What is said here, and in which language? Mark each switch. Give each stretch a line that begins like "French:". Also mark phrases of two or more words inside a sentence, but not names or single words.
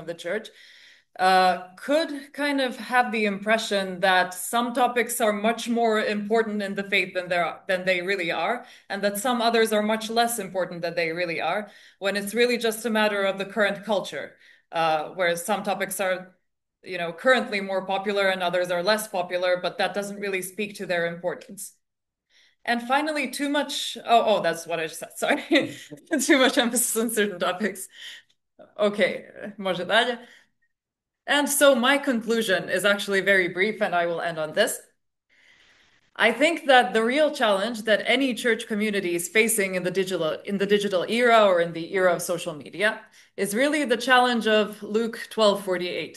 English: the church, could kind of have the impression that some topics are much more important in the faith than they really are, and that some others are much less important than they really are, when it's really just a matter of the current culture, whereas some topics are, you know, currently more popular and others are less popular, but that doesn't really speak to their importance. And finally, too much, that's what I just said, sorry. Too much emphasis on certain topics.
Croatian: Okay, može dalje.
English: And so my conclusion is actually very brief, and I will end on this. I think that the real challenge that any church community is facing in the digital era or in the era of social media is really the challenge of Luke 12:48.